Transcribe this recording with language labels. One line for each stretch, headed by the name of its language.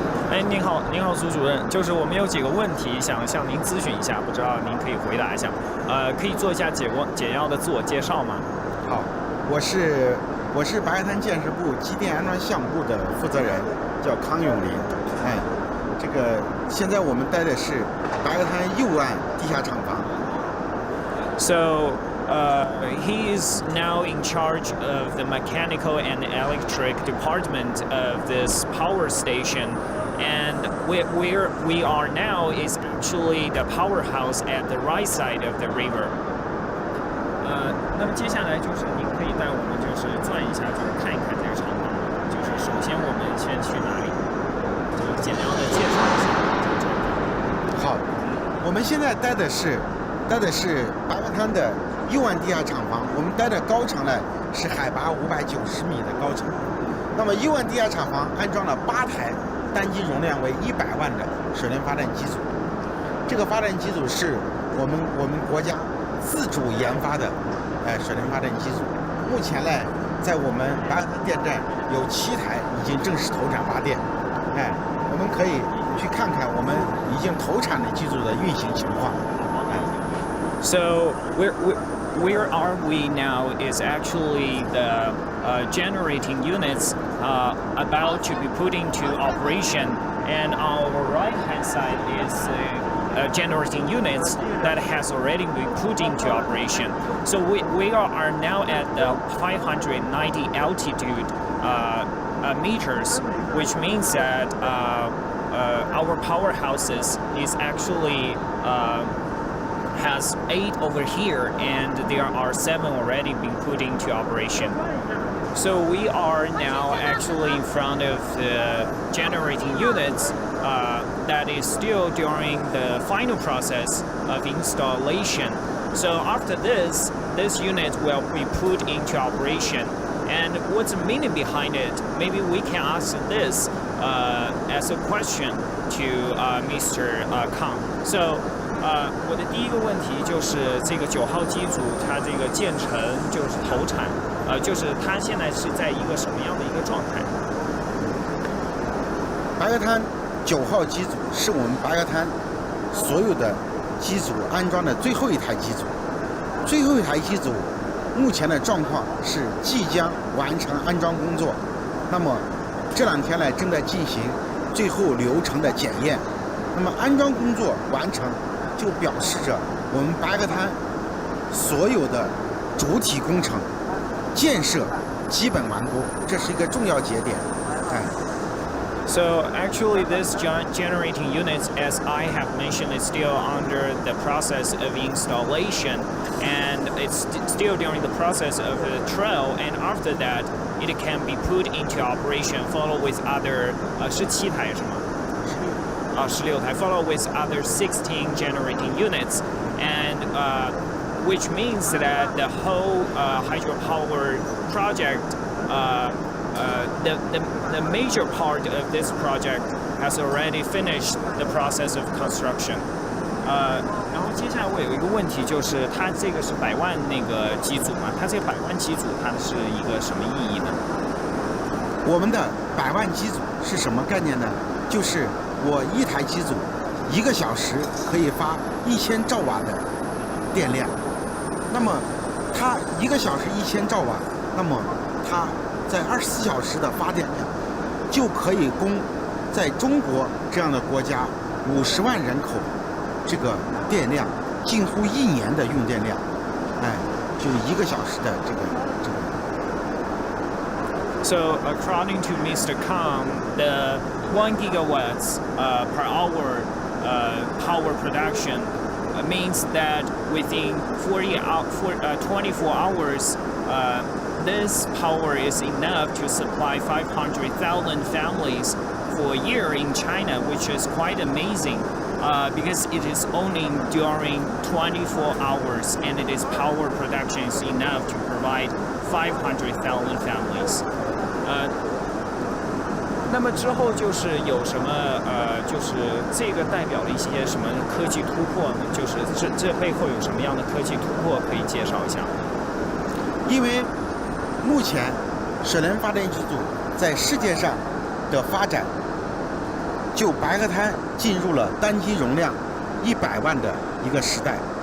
Chinese: 哎，您好，您好，苏主任，就是我们有几个问题想向您咨询一下，不知道您可以回答一下。可以做一下简要的自我介绍吗？好，我是白海滩建设部机电安装项目部的负责人，叫康永林。哎，这个现在我们待的是白海滩右岸地下厂房。
English: So he is now in charge of the mechanical and electric department of this power station. And where we are now is actually the powerhouse at the right side of the river.
Chinese: 那么接下来就是您可以带我们就是转一下，就是看一看这个厂房。就是首先我们先去哪里？就简要的介绍一下这个厂房。好，我们现在待的是白海滩的右岸地下厂房。我们待的高层呢是海拔590米的高层。那么右岸地下厂房安装了8台。单机容量为100万的水能发电机组，这个发电机组是我们国家自主研发的，水能发电机组。目前呢，在我们白海滩电站有7台已经正式投产发电，我们可以去看看我们已经投产的机组的运行情况。
English: So where are we now is actually the generating units about to be put into operation, and on our right hand side is generating units that has already been put into operation. So we are now at the 590 altitude meters, which means that our powerhouses is actually has 8 over here, and there are 7 already being put into operation. So we are now actually in front of the generating units that is still during the final process of installation. So after this unit will be put into operation. And what's the meaning behind it? Maybe we can ask this as a question to Mr. Kang.
Chinese: So 我的第一个问题就是这个9号机组它这个建成就是投产，就是它现在是在一个什么样的一个状态？白鹅滩9号机组是我们白鹅滩所有的机组安装的最后一台机组，最后一台机组目前的状况是即将完成安装工作，那么这2天呢正在进行最后流程的检验。那么安装工作完成，就表示着我们白鹅滩所有的主体工程建设基本完工，这是一个重要节点。
English: So actually this generating units, as I have mentioned, is still under the process of installation, and it's still during the process of the trial, and after that it can be put into operation, follow with other
Chinese: 17台是吗？ 16台
English: follow with other 16 generating units, and which means that the whole hydropower project the major part of this project has already finished the process of construction.
Chinese: 然后接下来我有一个问题，就是它这个是100万那个机组嘛？它这个100万机组它是一个什么意义呢？我们的100万机组是什么概念呢？就是我一台机组1个小时可以发1000兆瓦的电量，那么它1个小时1000兆瓦，那么它在24小时的发电量就可以供在中国这样的国家50万人口这个电量，近乎1年的用电量，就是1个小时的这个。
English: So according to Mr. Kang, the 1 gigawatts per hour power production means that within 24 hours, this power is enough to supply 500,000 families for a year in China, which is quite amazing because it is only during 24 hours, and it is power production is enough to provide 500,000 families.
Chinese: 那么之后就是有什么就是这个代表了一些什么科技突破呢？就是这背后有什么样的科技突破可以介绍一下？因为目前水能发电机组在世界上的发展，就白鹅滩进入了单机容量100万的一个时代。